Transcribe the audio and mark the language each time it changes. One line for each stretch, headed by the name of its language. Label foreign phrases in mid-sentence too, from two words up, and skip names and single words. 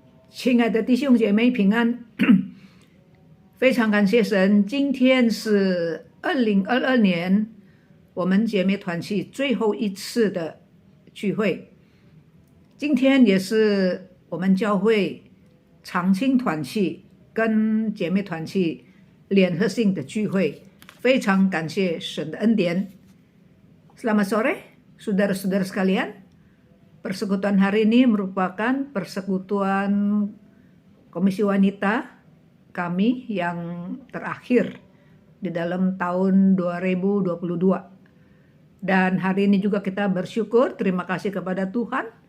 Chinese: 亲爱的弟兄姐妹平安，非常感谢神，今天是2022年我们姐妹团契最后一次的聚会，今天也是我们教会长青团契跟姐妹团契联合性的聚会，非常感谢神的恩典。
Indonesian: Selamat sore, saudara-saudara sekalian. Persekutuan hari ini merupakan persekutuan Komisi Wanita kami yang terakhir di dalam tahun 2022. Dan hari ini juga kita bersyukur, terima kasih kepada Tuhan.